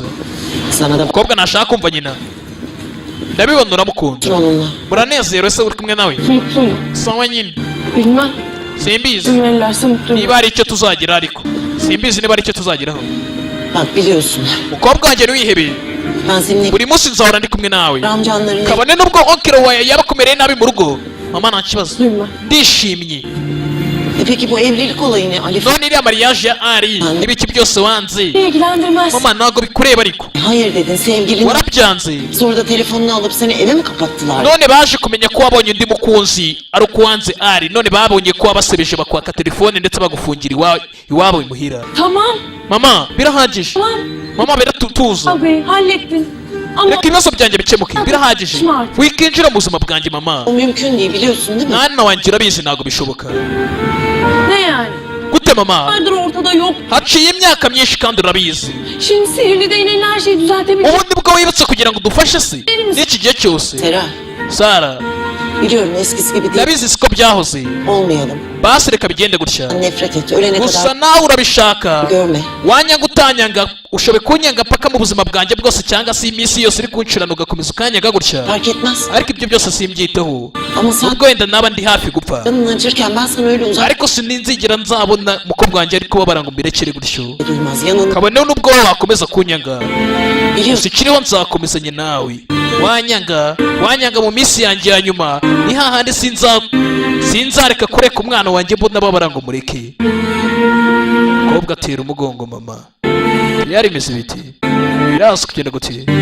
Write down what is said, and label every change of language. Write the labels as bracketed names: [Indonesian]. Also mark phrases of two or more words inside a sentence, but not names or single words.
[Turkish] sana da [Kinyarwanda] Umukobwa ntashaka kumva nyina. Ndabibona uramukunda. onunla. Muranezerewe se uri kumwe nawe? Mutluyum. Sawa nyine. Bilmem. Simbizi. [Turkish] İzin verirlerse mutluyum. [Kinyarwanda] Niba hari icyo tuzagira ariko. Simbizi niba hari icyo tuzageraho. [Turkish] Bak biliyorsun [Kinyarwanda] Umukobwa wanjye ntiwihebeye. [Turkish] ben seninle [Kinyarwanda] Buri munsi nzahora ndi kumwe nawe. amcanların Kabone nubwo onkero wawe yaba akomereye nabi mu rugo. Mama nta kibazo. Bilmem. Ndishimye. [Turkish] Peki bu evlilik olayı ne Alif? [Kinyarwanda] None iriya mariage ya Ari n'ibiki byose wanze. İlgilendirmez. Mama ntabwo bikureba ariko. [Turkish] Hayır dedin sevgilin. [Kinyarwanda] Warabyanze. [Turkish] Sonra da telefonunu alıp seni eve mi kapattılar? [Kinyarwanda] None baje kumenya ko wabonye undi mukunzi ari uko wanze Ari. None babonye ko wabasebeje bakwaka telefone ndetse bagufungira iwabo imuhira. Tamam. Mama birahagije. Tamam. Mama biratutuza. [Turkish] Abi hallettin. Ama [Kinyarwanda] reka ibibazo byanjye bikemuke birahagije wikinjira mu buzima bwanjye mama. [Turkish] O mümkün değil biliyorsun değil mi? Mwana wanjye urabizi ntabwo bishoboka. ne yani? [Kinyarwanda] Gute mama? [Turkish] Vardır ortada yok. [Kinyarwanda] Haciye imyaka myinshi kandi urabizi. [Turkish] Şimdi sihirli değneğin her şeyi düzeltebilir. [Kinyarwanda] Ubundi bwo wibutse kugira ngo udufashe se n'iki gihe cyose. Sera, Sara [Turkish] biliyorum eskisi gibi değil. [Kinyarwanda] ndabizi siko byahoze. Olmayalım. Basi reka bigende gutya. [Turkish] Nefret et, ölene [Kinyarwanda] Gusa kadar nawe urabishaka. görme. Wanyanga utanyanga ushobe kunyanga paka mu buzima bwanjye bwose cyangwa se iminsi yose uri kuncurana ugakomeza ukanyanga gutya. [Turkish] Fark etmez. [Kinyarwanda] Ariko ibyo byose simbyiteho. [Turkish] Ama sen [Kinyarwanda] Ubwo wenda naba ndi hafi gupfa. [Turkish] canın acırken ben sana öyle uzak [Kinyarwanda] Ariko sininzigera nzabona umukobwa wanjye ari kubabara ngo mbirekere gutyo. [Turkish] duymaz. Yanında [Kinyarwanda] Kabone nubwo wakomeza kunyanga. biliyorsun. Sikiriho nzakomezanye nawe. Wanyanga mu minsi yanjye ya nyuma ni hahandi sinzareka kureka umwana wanjye mbona babara ngo mureke. Kobwa atera umugongo mama. Yari imeze biti. Birazi kugenda gute.